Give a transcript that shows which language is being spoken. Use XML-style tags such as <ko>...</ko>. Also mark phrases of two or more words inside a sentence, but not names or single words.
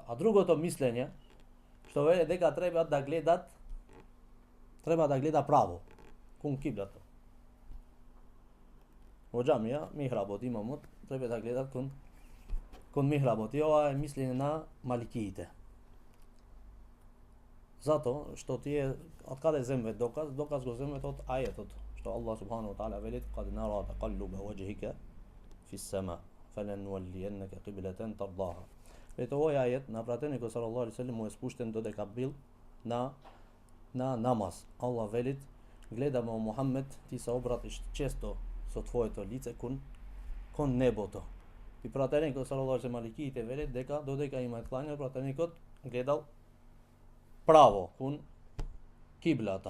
<mk>А другото мислење, што веле дека треба да гледа право, кон киблата. Во џамија, михработ имамот, треба да гледат кон михработ. И ова е мислење на маликиите. Зато што тие од каде земве доказ? Доказ го земве од ајетот, што Аллах</mk> <ar>سبحانه وتعالى велит: "قد نرى تقلب وجهك في السماء فلنولينك قبلة ترضاها."</ar> <mk>Ето овој ајет на пратеникот</mk> <ar>صلى الله عليه وسلم</ar> <mk>му е спуштен додека бил на намаз. Аллах велит: "Гледаме о Мухаммед, ти се обратиш често со твоето лице кон небото." И пратеникот</mk> <ar>صلى الله عليه وسلم,</ar> <mk>маликиите велат дека додека има клања, пратеникот гледал право кон киблата.</mk>